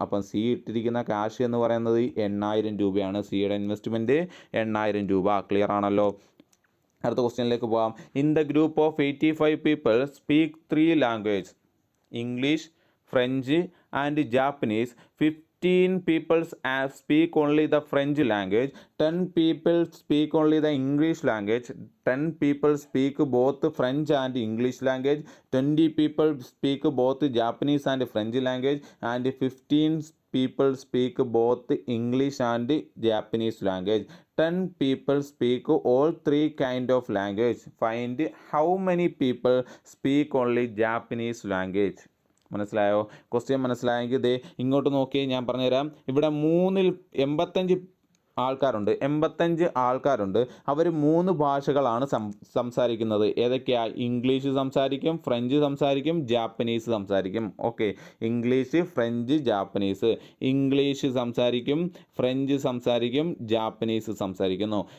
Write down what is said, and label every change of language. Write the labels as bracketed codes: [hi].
[ml] അപ്പം സി ഇട്ടിരിക്കുന്ന ക്യാഷ് എന്ന് പറയുന്നത് 8,000 രൂപയാണ്. സിയുടെ ഇൻവെസ്റ്റ്മെൻറ്റ് 8,000 രൂപ. ക്ലിയർ ആണല്ലോ? അടുത്ത ക്വസ്റ്റ്യനിലേക്ക് പോകാം. [en] In the group of 85 people speak 3 language, English, French and Japanese. 15 people speak only the French language, 10 people speak only the English language, 10 people speak both French and English language, 20 people speak both Japanese and French language, and 15 people speak both English and Japanese language. 10 people speak all 3 kind of language. Find how many people speak only Japanese language. [ml] മനസ്സിലായോ? Question മനസ്സിലായെങ്കിൽ ദേ ഇങ്ങോട്ട് നോക്കി ഞാൻ പറഞ്ഞുതരാം. ഇവിടെ 85 ആൾക്കാരുണ്ട്. 85 ആൾക്കാരുണ്ട്. അവർ 3 ഭാഷകളാണ് സംസാരിക്കുന്നത്. ഏതൊക്കെയാണ്? ഇംഗ്ലീഷ് സംസാരിക്കും, ഫ്രഞ്ച് സംസാരിക്കും, ജാപ്പനീസ് സംസാരിക്കും. Okay, English, French, Japanese. English സംസാരിക്കും, ഫ്രഞ്ച് സംസാരിക്കും, ജാപ്പനീസ് സംസാരിക്കുന്നു.